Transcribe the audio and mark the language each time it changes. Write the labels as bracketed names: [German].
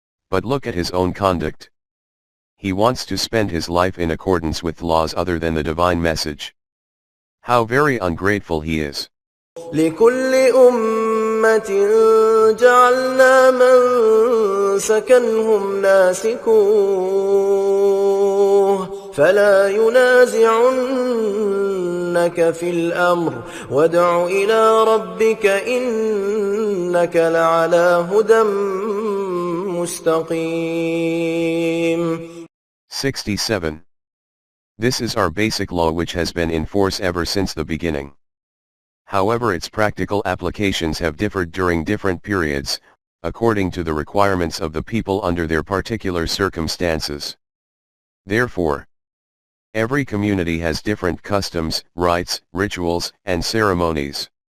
[English] But look at his own conduct. He wants to spend his life in accordance with laws other than the divine message. How very ungrateful he is. [Arabic] لكل أمة جعلنا منسكا هم ناسكوه فلا ينازعنك في الأمر وادع إلى ربك إنك لعلى هدى مستقيم. [English] 67. This is our basic law which has been in force ever since the beginning. However, its practical applications have differed during different periods, according to the requirements of the people under their particular circumstances. Therefore, every community has different customs, rites, rituals, and ceremonies.